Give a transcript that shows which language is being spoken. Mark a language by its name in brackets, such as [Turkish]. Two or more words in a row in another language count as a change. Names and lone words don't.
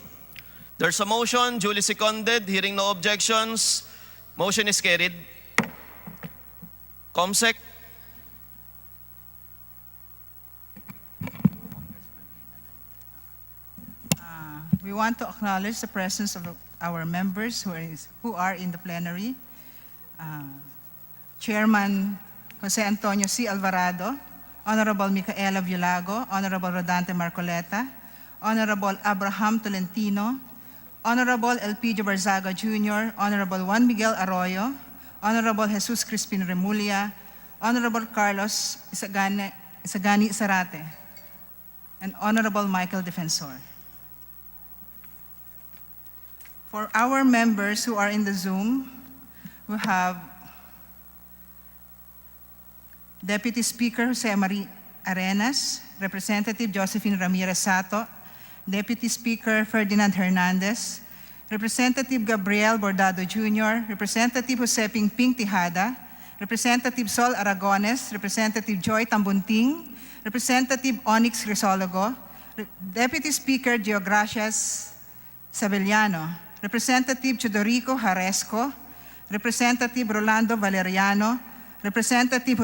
[English] There's a motion, duly seconded. Hearing no objections, motion is carried. COMSEC. want to acknowledge the presence of our members who are in the plenary. Chairman Jose Antonio C. Alvarado, Honorable Micaela Violago, Honorable Rodante Marcoleta, Honorable Abraham Tolentino, Honorable Elpidio Barzaga Jr., Honorable Juan Miguel Arroyo, Honorable Jesus Crispin Remulla, Honorable Carlos Isagani Zarate, and Honorable Michael Defensor. For our members who are in the Zoom, we have Deputy Speaker Jose Marie Arenas, Representative Josephine Ramirez Sato, Deputy Speaker Ferdinand Hernandez, Representative Gabriel Bordado Jr., Representative Joseping Ping Tijada, Representative Sol Aragones, Representative Joy Tambunting, Representative Onyx Crisologo, Deputy Speaker Geogracias Sabelliano, Representative Chodorico Jaresco, Representative Rolando Valeriano, Representative